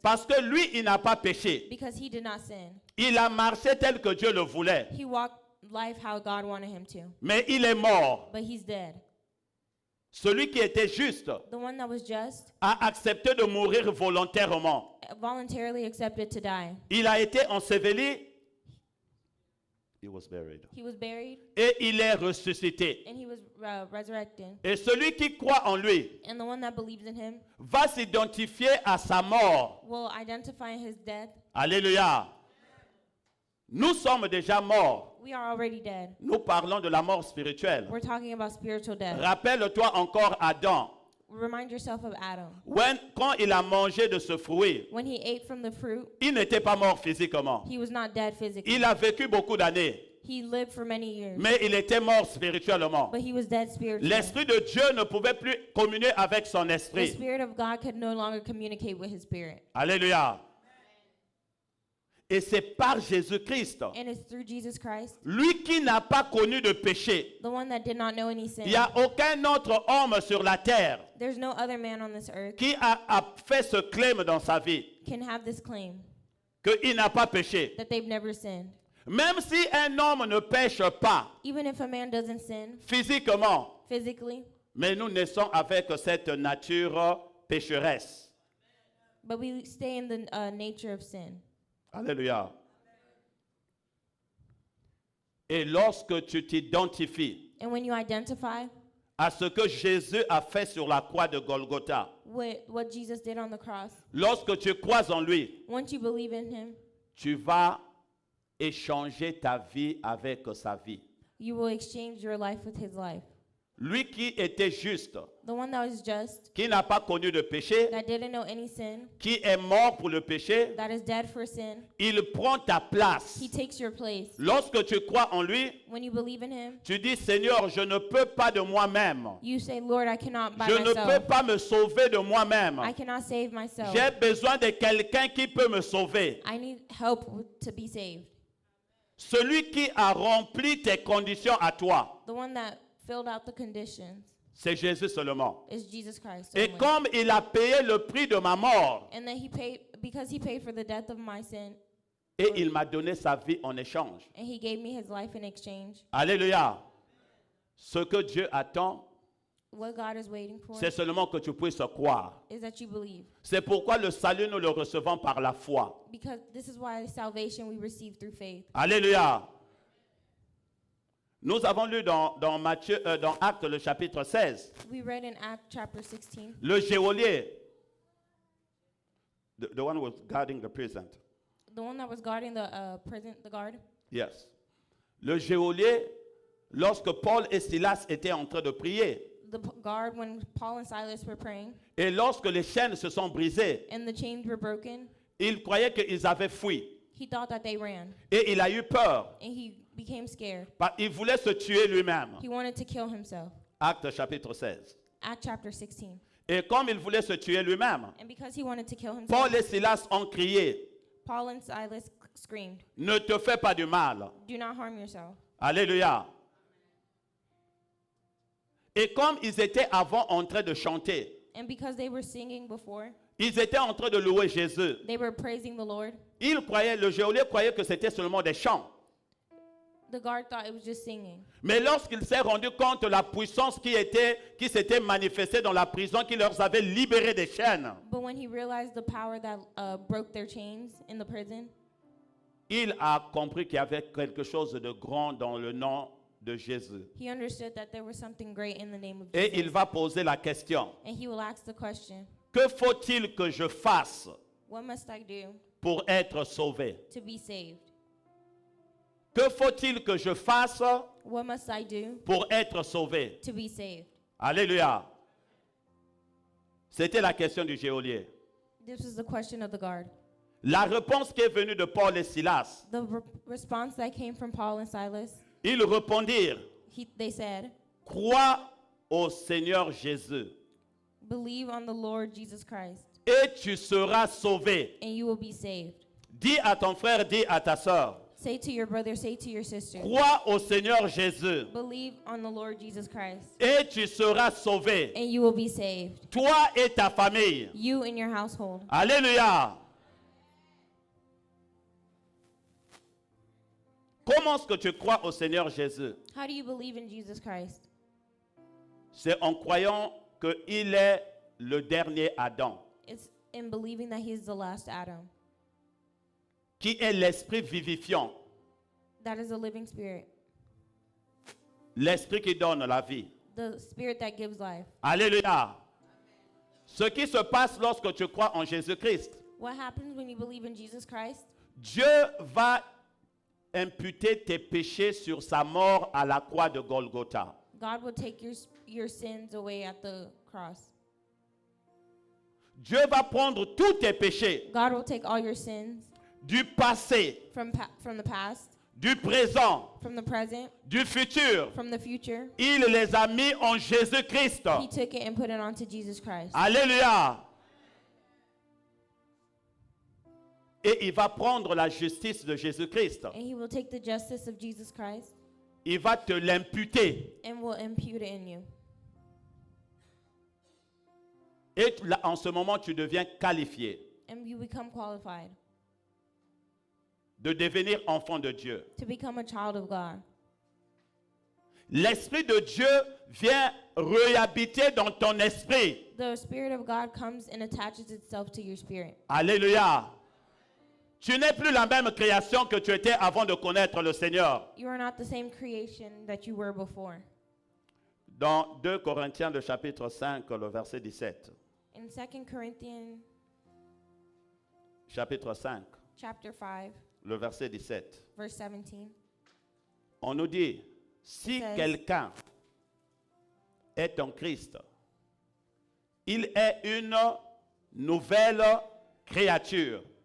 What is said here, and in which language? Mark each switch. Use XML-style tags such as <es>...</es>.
<fr>Parce que lui, il n'a pas péché.</fr> <en>because He did not sin.</en> <fr>Il a marché tel que Dieu le voulait,</fr> <en>He walked life how God wanted Him to,</en> <fr>mais il est mort.</fr> <en>but He's dead.</en> <fr>Celui qui était juste</fr> <en>The one that was just</en> <fr>a accepté de mourir volontairement.</fr> <en>voluntarily accepted to die.</en> <fr>Il a été enseveli.</fr> <en>He was buried. He was buried</en> <fr>Et il est ressuscité.</fr> <en>and He was resurrected.</en> <fr>Et celui qui croit en lui</fr> <en>And the one that believes in Him</en> <fr>va s'identifier à sa mort.</fr> <en>will identify His death.</en> <fr>Alléluia. Nous sommes déjà morts.</fr> <en>We are already dead.</en> <fr>Nous parlons de la mort spirituelle.</fr> <en>We're talking about spiritual death.</en> <fr>Rappelle-toi encore Adam.</fr> <en>Remind yourself of Adam.</en> <fr>Quand il a mangé de ce fruit,</fr> <en>When he ate from the fruit,</en> <fr>il n'était pas mort physiquement.</fr> <en>he was not dead physically.</en> <fr>Il a vécu beaucoup d'années,</fr> <en>He lived for many years,</en> <fr>mais il était mort spirituellement.</fr> <en>but he was dead spiritually.</en> <fr>L'Esprit de Dieu ne pouvait plus communier avec son</fr> <en>The</en> <fr>esprit.</fr> <en>Spirit of God could no longer communicate with his spirit.</en> <fr>Alléluia. Et c'est par Jésus-Christ.</fr> <en>And it's through Jesus Christ,</en> <fr>Lui qui n'a pas connu de péché.</fr> <en>the one that did not know any sin.</en> <fr>Il n'y a aucun autre homme sur la terre</fr> <en>There's no other man on this earth</en> <fr>qui a fait ce claim dans sa vie,</fr> <en>can have this claim</en> <fr>qu'il n'a pas péché.</fr> <en>that they've never sinned.</en> <fr>Même si un homme ne pêche pas</fr> <en>Even if a man doesn't sin</en> <fr>physiquement,</fr> <en>physically,</en> <fr>mais nous naissons avec cette nature pécheresse.</fr> <en>but we stay in the nature of sin.</en> <fr>Alléluia. Et lorsque tu t'identifies</fr> <en>And when you identify</en> <fr>à ce que Jésus a fait sur la croix de Golgotha,</fr> <en>with what Jesus did on the cross,</en> <fr>lorsque tu crois en lui,</fr> <en>once you believe in him,</en> <fr>tu vas échanger ta vie avec sa vie.</fr> <en>you will exchange your life with his life.</en> <fr>Lui qui était juste,</fr> <en>The one that was just,</en> <fr>qui n'a pas connu de péché,</fr> <en>that didn't know any sin,</en> <fr>qui est mort pour le péché,</fr> <en>that is dead for sin,</en> <fr>il prend ta place.</fr> <en>he takes your place.</en> <fr>Lorsque tu crois en lui,</fr> <en>When you believe in him,</en> <fr>tu dis, Seigneur, je ne peux pas de moi-même.</fr> <en>you say, Lord, I cannot by</en> <fr>Je ne peux</fr> <en>myself.</en> <fr>pas me sauver de moi-même.</fr> <en>I cannot save myself.</en> <fr>J'ai besoin de quelqu'un qui peut me sauver.</fr> <en>I need help to be saved.</en> <fr>Celui qui a rempli tes conditions à toi,</fr> <en>The one that filled out the conditions</en> <fr>c'est Jésus seulement.</fr> <en>is Jesus Christ.</en> <fr>Et</fr> <en>only.</en> <fr>comme il a payé le prix de ma mort,</fr> <en>And that he paid, because he paid for the death of my sin,</en> <fr>et il m'a donné sa vie en échange.</fr> <en>and he gave me his life in exchange.</en> <fr>Alléluia. Ce que Dieu attend,</fr> <en>What God is waiting for</en> <fr>c'est seulement que tu puisses croire.</fr> <en>is that you believe.</en> <fr>C'est pourquoi le salut, nous le recevons par la foi.</fr> <en>Because this is why salvation we receive through faith.</en> <fr>Alléluia. Nous avons lu dans Actes le chapitre 16,</fr> <en>We read in Acts chapter 16,</en> <fr>le geôlier,</fr> <en>the one who was guarding the prison. the one that was guarding the prison, the guard. Yes.</en> <fr>Le geôlier, lorsque Paul et Silas étaient en train de prier,</fr> <en>Guard when Paul and Silas were praying</en> <fr>et lorsque les chaînes se sont brisées,</fr> <en>and the chains were broken,</en> <fr>il croyait qu'ils avaient fui.</fr> <en>he thought that they ran</en> <fr>Et il a eu peur.</fr> <en>and he became scared.</en> <fr>Il voulait se tuer lui-même.</fr> <en>He wanted to kill himself.</en> <fr>Acte chapitre 16.</fr> <en>Acts chapter 16.</en> <fr>Et comme il voulait se tuer lui-même,</fr> <en>And because he wanted to kill himself,</en> <fr>Paul et Silas ont crié,</fr> <en>Paul and Silas screamed,</en> <fr>ne te fais pas du mal.</fr> <en>"Do not harm yourself."</en> <fr>Alléluia. Et comme ils étaient avant en train de chanter,</fr> <en>And because they were singing before,</en> <fr>ils étaient en train de louer Jésus.</fr> <en>they were praising the Lord.</en> <fr>Le geôlier croyait que c'était seulement des chants.</fr> <en>The guard thought it was just singing.</en> <fr>Mais lorsqu'il s'est rendu compte de la puissance qui s'était manifestée dans la prison, qui leur avait libéré des chaînes,</fr> <en>But when he realized the power that broke their chains in the prison,</en> <fr>il a compris qu'il y avait quelque chose de grand dans le nom de Jésus.</fr> <en>he understood that there was something great in the name of</en> <fr>Et il</fr> <en>Jesus.</en> <fr>va poser la question,</fr> <en>And he will ask the question,</en> <fr>que faut-il que je fasse</fr> <en>what must I do</en> <fr>pour être sauvé?</fr> <en>to be saved?</en> <fr>Que faut-il que je fasse</fr> <en>What must I do</en> <fr>pour être sauvé?</fr> <en>to be saved?</en> <fr>Alléluia. C'était la question du geôlier.</fr> <en>This was the question of the guard.</en> <fr>La réponse qui est venue de Paul et Silas,</fr> <en>The response that came from Paul and Silas,</en> <fr>ils répondirent,</fr> <en>they said,</en> <fr>crois au Seigneur Jésus</fr> <en>"Believe on the Lord Jesus Christ,</en> <fr>et tu seras sauvé.</fr> <en>and you will be saved."</en> <fr>Dis à ton frère, dis à ta sœur,</fr> <en>Say to your brother, say to your sister,</en> <fr>crois au Seigneur Jésus</fr> <en>"Believe on the Lord Jesus Christ,</en> <fr>et tu seras sauvé.</fr> <en>and you will be saved,</en> <fr>Toi et ta famille.</fr> <en>you and your household."</en> <fr>Alléluia. Comment est-ce que tu crois au Seigneur Jésus?</fr> <en>How do you believe in Jesus Christ?</en> <fr>C'est en croyant qu'il est le dernier Adam,</fr> <en>It's in believing that he is the last Adam,</en> <fr>qui est l'esprit vivifiant,</fr> <en>that is a living spirit,</en> <fr>l'esprit qui donne la vie.</fr> <en>the spirit that gives life.</en> <fr>Alléluia. Ce qui se passe lorsque tu crois en Jésus-Christ,</fr> <en>What happens when you believe in Jesus Christ?</en> <fr>Dieu va imputer tes péchés sur sa mort à la croix de Golgotha.</fr> <en>God will take your sins away at the cross.</en> <fr>Dieu va prendre tous tes péchés</fr> <en>God will take all your sins</en> <fr>du passé,</fr> <en>from the past,</en> <fr>du présent,</fr> <en>from the present,</en> <fr>du futur.</fr> <en>from the future.</en> <fr>Il les a mis en Jésus-Christ.</fr> <en>He took it and put it onto Jesus Christ.</en> <fr>Alléluia. Et il va prendre la justice de Jésus-Christ.</fr> <en>and he will take the justice of Jesus Christ</en> <fr>Il va te l'imputer.</fr> <en>and will impute it in you.</en> <fr>Et là, en ce moment, tu deviens qualifié</fr> <en>And you become qualified</en> <fr>de devenir enfant de Dieu.</fr> <en>to become a child of God.</en> <fr>L'Esprit de Dieu vient réhabiter dans ton esprit.</fr> <en>The Spirit of God comes and attaches itself to your spirit.</en> <fr>Alléluia. Tu n'es plus la même création que tu étais avant de connaître le Seigneur.</fr> <en>You are not the same creation that you were before.</en> <fr>Dans 2 Corinthiens, le chapitre 5, le verset 17.</fr> <en>In 2 Corinthians</en> <fr>Chapitre 5,</fr> <en>chapter 5,</en> <fr>le verset 17.</fr> <en>verse 17,</en> <fr>On nous dit, si</fr> <en>Says-</en> <fr>quelqu'un est en Christ, il est une nouvelle créature.</fr>